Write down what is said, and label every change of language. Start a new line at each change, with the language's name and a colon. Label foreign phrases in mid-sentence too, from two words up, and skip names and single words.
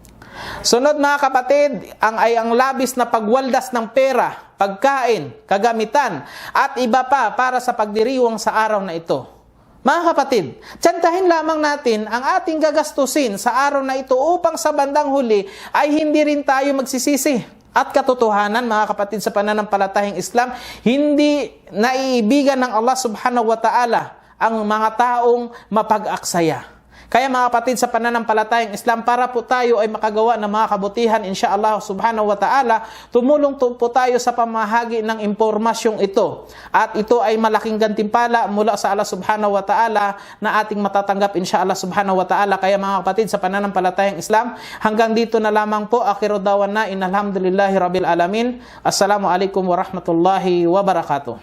Filipino: Sunod mga kapatid, ang labis na pagwaldas ng pera, pagkain, kagamitan, at iba pa para sa pagdiriwang sa araw na ito. Mga kapatid, tiyantahin lamang natin ang ating gagastusin sa araw na ito upang sa bandang huli ay hindi rin tayo magsisisi. At katotohanan mga kapatid sa pananampalatayang Islam, hindi naiibigan ng Allah
Arabic: سبحانه وتعالى
Filipino: ang mga taong mapag-aksaya. Kaya mga kapatid sa pananampalatayang Islam, para po tayo ay makagawa ng mga kabutihan
Arabic: إن شاء الله سبحانه وتعالى,
Filipino: tumulong po tayo sa pamahagi ng impormasyong ito. At ito ay malaking gantimpala mula sa Allah
Arabic: سبحانه وتعالى
Filipino: na ating matatanggap
Arabic: إن شاء الله سبحانه وتعالى.
Filipino: Kaya mga kapatid sa pananampalatayang Islam, hanggang dito na lamang po.
Arabic: آخر دعوانا، إن الحمد لله رب العالمين. السلام عليكم ورحمة الله وبركاته.